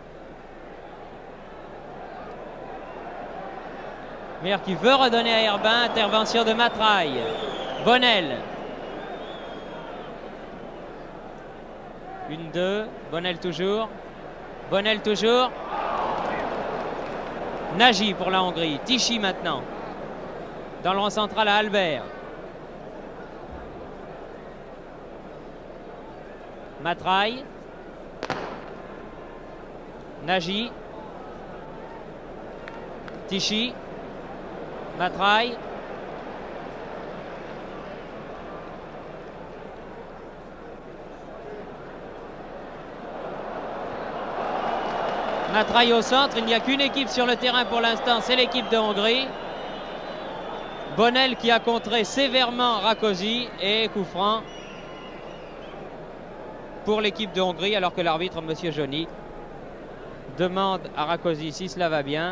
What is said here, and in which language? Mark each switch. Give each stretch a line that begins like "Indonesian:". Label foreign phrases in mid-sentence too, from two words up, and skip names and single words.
French: Muller qui veut redonner à Herbin, intervention de Matraille. Bonnel. 1-2, Bonnel toujours. Bonnel toujours. Nagy pour la Hongrie. Tichy maintenant. Dans le rang central à Albert. Matraille. Nagy. Tichy. Matraille. Matraille au centre. Il n'y a qu'une équipe sur le terrain pour l'instant, c'est l'équipe de Hongrie. Bonnel qui a contré sévèrement Rakosi, et coup franc pour l'équipe de Hongrie, alors que l'arbitre, M. Johnny, demande à Rakosi si cela va bien.